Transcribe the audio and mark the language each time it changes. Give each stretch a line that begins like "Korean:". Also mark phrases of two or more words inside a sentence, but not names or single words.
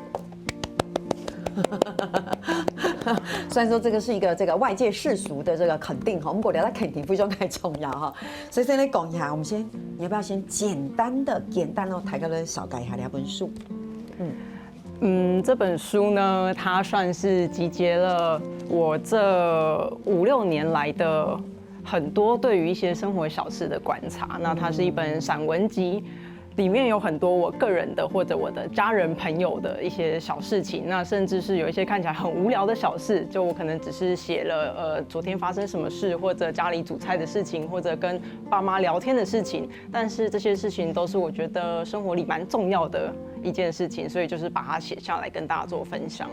Chinese: 雖然說這個是一個外界世俗的這個肯定哈，我們國家的肯定非常太重要哈。所以先來講一下，我們先，你要不要先簡單哦，大家來少改一下兩本書。這本書呢，它算是集結了我這5-6年來的很多對於一些生活小事的觀察。那它是一本散文集。裡面有很多我個人的或者我的家人朋友的一些小事情，那甚至是有一些看起來很無聊的小事，就我可能只是寫了昨天發生什麼事，或者家裡煮菜的事情，或者跟爸媽聊天的事情，但是這些事情都是我覺得生活裡蠻重要的一件事情，所以就是把它寫下來跟大家做分享。